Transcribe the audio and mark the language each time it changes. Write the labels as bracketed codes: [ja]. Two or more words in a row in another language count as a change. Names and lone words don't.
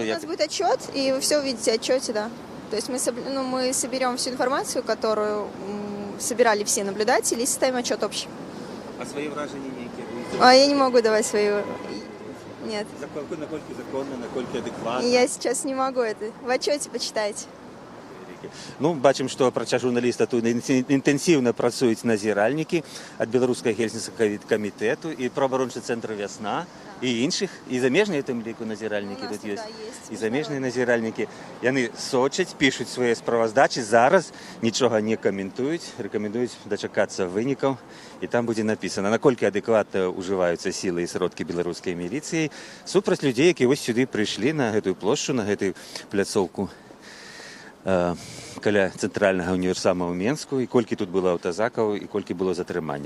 [ru] У нас будет отчет, и вы все увидите в отчете, да. То есть мы соберем всю информацию, которую собирали все наблюдатели, и составим отчет общий. А свои вражения некие? А я не могу давать свои... Нет. Накольки законно, накольки адекватно? Я сейчас не могу это. В отчете почитайте. [be] Ну, бачым, што праця журналіста тут інтэнсіўна працуюць назіральнікі ад беларускага гельсінскага камітэту і праабарончы цэнтр «Вясна» і іншых, і замежныя тым ліку назіральнікі тут ёсць. І замежныя назіральнікі. Яны сочаць, пішуць свае справаздачы, зараз нічога не каментуюць, рэкамендуюць дачакацца вынікаў, і там будзе напісана, наколькі адэкватна ўжываюцца сілы і сродкі беларускай міліцыі супраць людзей, якія вось сюды прыйшлі на гэтую плошчу, на гэтую пляцоўку каля цэнтральнага універсама ў Менску, і колькі тут было аўтазакаў, і колькі было затрыманняў.